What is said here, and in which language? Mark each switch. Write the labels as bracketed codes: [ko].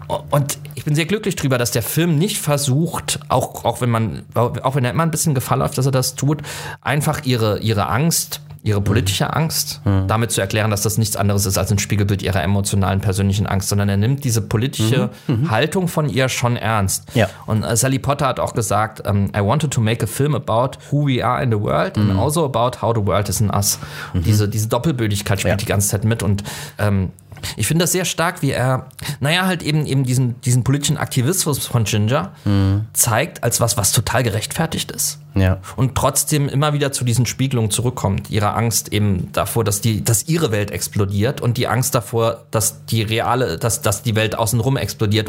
[de] Und ich bin sehr glücklich drüber, dass der Film nicht versucht, auch wenn er immer ein bisschen Gefahr läuft, dass er das tut, einfach ihre Angst, ihre politische Angst, damit zu erklären, dass das nichts anderes ist als ein Spiegelbild ihrer emotionalen, persönlichen Angst, sondern er nimmt diese politische Haltung von ihr schon ernst. Ja. Und Sally Potter hat auch gesagt, [en] I wanted to make a film about who we are in the world and also about how the world is in us. Mhm. [de] Diese Doppelbödigkeit spielt die ganze Zeit mit und ich finde das sehr stark, wie er, diesen politischen Aktivismus von Ginger zeigt als was total gerechtfertigt ist. Ja. Und trotzdem immer wieder zu diesen Spiegelungen zurückkommt. Ihre Angst eben davor, dass ihre Welt explodiert und die Angst davor, dass die Welt außenrum explodiert.